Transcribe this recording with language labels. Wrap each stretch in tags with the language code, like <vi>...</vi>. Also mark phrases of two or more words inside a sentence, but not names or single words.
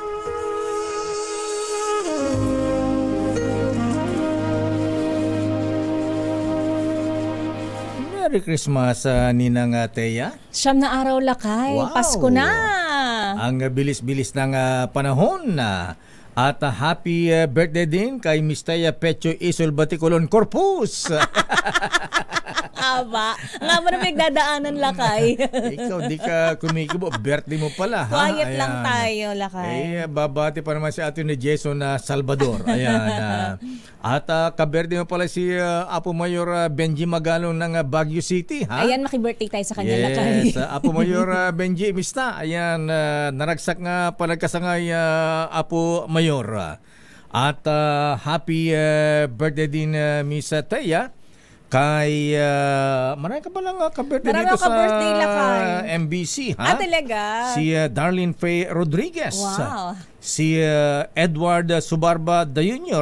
<en>Merry Christmas, Ninang Teya.</en> <tl>Siyam na araw, lakay. Wow. Pasko na. Ang bilis-bilis ng panahon na. At</tl> <en>happy birthday</en> <tl>din kay Miss Teya Pecho Isol Baticolon Corpus. Aba, nga mo na nagdadaanan, lakay. Ikaw, di ka kumikibo. Birthday mo pala, ha? Quiet lang tayo, lakay. Babati pa naman si atin ni Jason na Salvador. Ayan. At kabirthday mo pala si Apo Mayor Benji Magalong ng Baguio City, ha? Ayan, makibirthday tayo sa kanya, lakay.</tl> <ilo>Yes, Apo Mayor Benji, mista. Ayan, naragsak nga palagkasangay Apo Mayor.</ilo> <tl>At</tl> <en>happy birthday</en> <tl>din, Miss Teya. Kay, marami ka ba lang ka-birthday dito sa MBC, ha? Talaga? Si Darlene Faye Rodriguez. Wow. Si Edward Subarba Jr.</tl>